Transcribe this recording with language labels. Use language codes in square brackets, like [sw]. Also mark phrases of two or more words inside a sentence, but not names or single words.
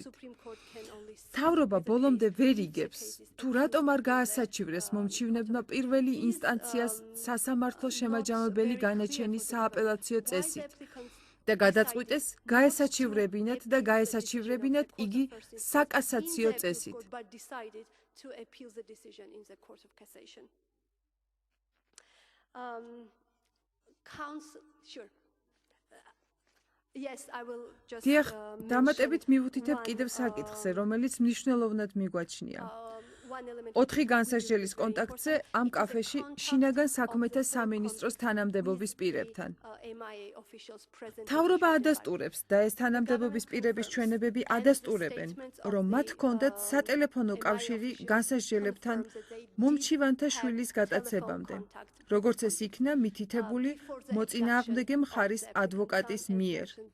[ka] მთავრობა ბოლომდე ვერ იგებს, თუ რატომ არ გაასაჩივრეს მომჩივნებმა პირველი ინსტანციას სასამართლო შემაჯამებელი განაჩენის სააპელაციო წესით და გადაწყვიტეს გაესაჩივრებინათ და გაესაჩივრებინათ იგი საკასაციო წესით. [en] To appeal the decision in the Court of Cassation. Sure. Yes, I will just [ka] დიახ, დამატებით მივუთითებ კიდევ საკითხზე, რომელიც მნიშვნელოვნად მიგვაჩნია. 4 განსასჯელის კონტაქტზე ამ კაფეში შინაგან საქმეთა სამინისტროს თანამდებობის პირებთან. მთავრობა ადასტურებს და ეს თანამდებობის პირების ჩვენებები ადასტურებენ, რომ მათ ჰქონდათ სატელეფონო კავშირი განსასჯელებთან მომჩივანთა შვილის გატაცებამდე, როგორც ეს იქნა მითითებული მოწინააღმდეგე მხარის ადვოკატის მიერ.